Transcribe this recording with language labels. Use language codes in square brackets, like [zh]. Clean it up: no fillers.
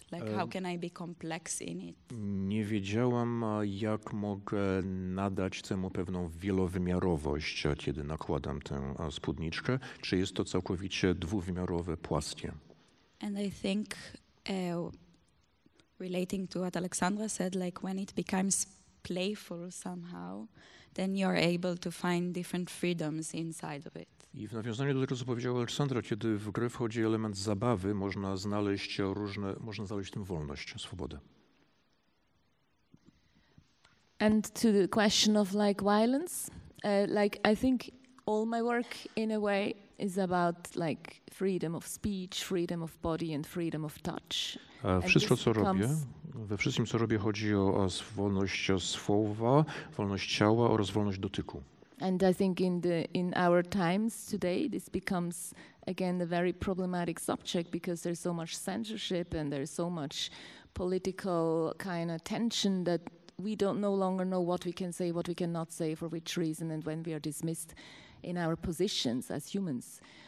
[en] Like how can I be complex in it? [pl] Nie wiedziałam, jak mogę nadać temu pewną wielowymiarowość, kiedy nakładam tę spódniczkę. Czy jest to całkowicie dwuwymiarowe, płaskie? [en] And I think relating to what Alexandra said, like when it becomes playful somehow, then you're able to find different freedoms inside of it. [pl] I w nawiązaniu do tego, co powiedziała Aleksandra, kiedy w grę wchodzi element zabawy, można znaleźć w tym wolność, swobodę. [en] And to the question of like violence, like I think all my work in a way is about like freedom of speech, freedom of body and freedom of touch. [pl] Wszystko, co robię, We wszystkim, co robię, chodzi o wolność słowa, wolność ciała oraz wolność dotyku. [en] And I think in our times today, this becomes again a very problematic subject because there's so much censorship and there's so much political kind of tension that we don't no longer know what we can say, what we cannot say, for which reason, and when we are dismissed in our positions as humans.